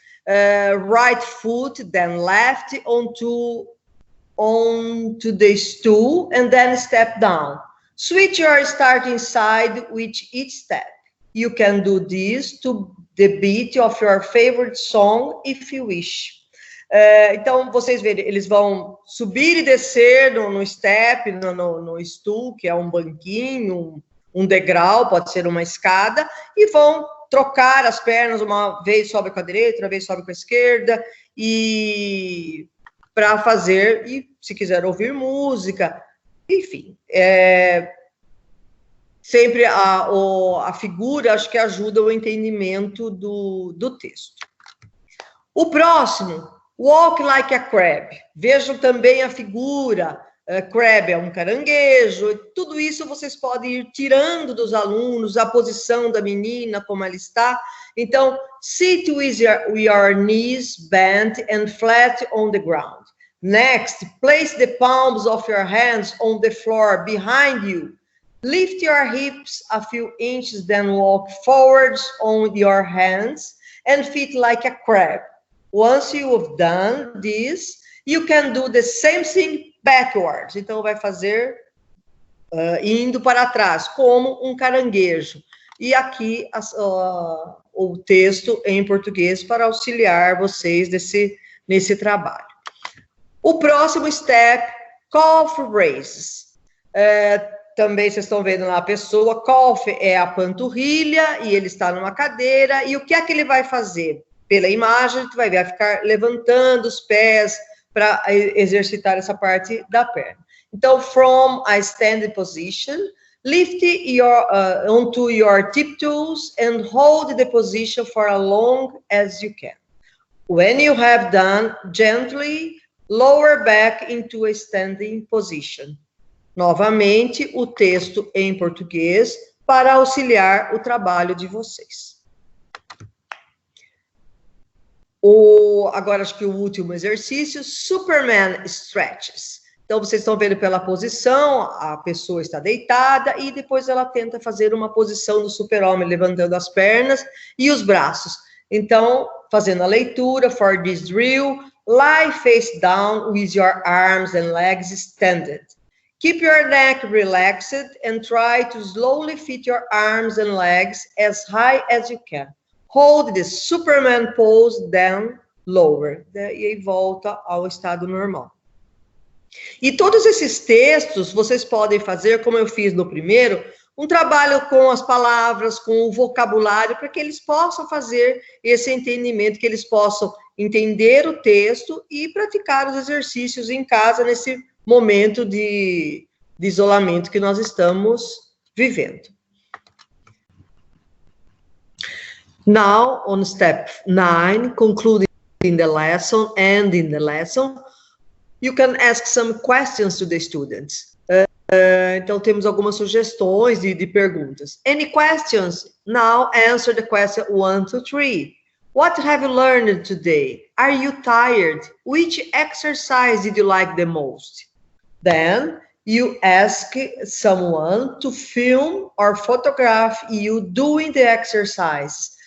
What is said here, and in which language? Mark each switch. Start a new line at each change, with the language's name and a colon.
English: Right foot, then left onto the stool, and then step down. Switch your starting side with each step. You can do this to the beat of your favorite song, if you wish.
Portuguese: Então, vocês verem, eles vão subir e descer no step, no stool, que é um banquinho, um degrau, pode ser uma escada, e vão trocar as pernas, uma vez sobe com a direita, outra vez sobe com a esquerda, e para fazer, e se quiser ouvir música, enfim, sempre a figura, acho que ajuda o entendimento do texto. O próximo,
English: walk like a crab.
Portuguese: Vejam também a figura. Crab é um caranguejo. Tudo isso vocês podem ir tirando dos alunos, a posição da menina, como ela está.
English: Então, sit with your knees bent and flat on the ground. Next, place the palms of your hands on the floor behind you. Lift your hips a few inches, then walk forwards on your hands and feet like a crab. Once you've done this, you can do the same thing backwards.
Portuguese: Então, vai fazer indo para trás, como um caranguejo. E aqui o texto em português para auxiliar vocês nesse trabalho. O próximo
English: step, calf raises.
Portuguese: Também vocês estão vendo lá a pessoa, calf é a panturrilha e ele está numa cadeira. E o que é que ele vai fazer? Pela imagem, tu vai ver, vai ficar levantando os pés para exercitar essa parte da perna.
English: Então, from a standing position, lift onto your tiptoes and hold the position for as long as you can. When you have done, gently lower back into a standing position.
Portuguese: Novamente, o texto em português para auxiliar o trabalho de vocês. Agora, acho que o último exercício, Superman Stretches. Então, vocês estão vendo pela posição, a pessoa está deitada e depois ela tenta fazer uma posição do super-homem, levantando as pernas e os braços. Então, fazendo a leitura,
English: for this drill, lie face down with your arms and legs extended. Keep your neck relaxed and try to slowly fit your arms and legs as high as you can. Hold the Superman pose, then lower.
Portuguese: E aí volta ao estado normal. E todos esses textos vocês podem fazer, como eu fiz no primeiro, um trabalho com as palavras, com o vocabulário, para que eles possam fazer esse entendimento, que eles possam entender o texto e praticar os exercícios em casa nesse momento de isolamento que nós estamos vivendo.
English: Now, on step 9, concluding the lesson, ending the lesson, you can ask some questions to the students.
Portuguese: Então, temos algumas sugestões de perguntas.
English: Any questions? Now, answer the question 1 to 3. What have you learned today? Are you tired? Which exercise did you like the most? Then, you ask someone to film or photograph you doing the exercise.